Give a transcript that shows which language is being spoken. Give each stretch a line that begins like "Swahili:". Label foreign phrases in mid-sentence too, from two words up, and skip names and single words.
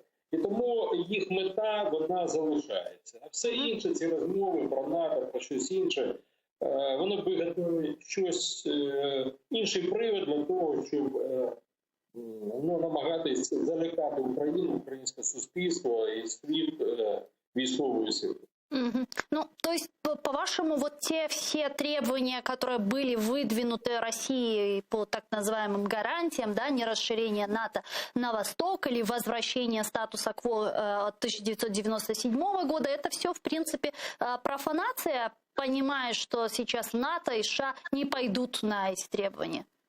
Ukrainian: І тому їх мета, вона залишається. А все інше, ці розмови про НАТО, про щось інше, вони виготовлюють щось, інший привід для того, щоб намагатись залякати Україну, українське суспільство і світ військовою силою.
Russian: Ну, то есть, по-вашему, вот те все требования, которые были выдвинуты Россией по так называемым гарантиям, да, не расширение НАТО на восток или возвращение статуса КВО 1997 года, это все, в принципе, профанация, понимая, что сейчас НАТО и США не пойдут на эти требования?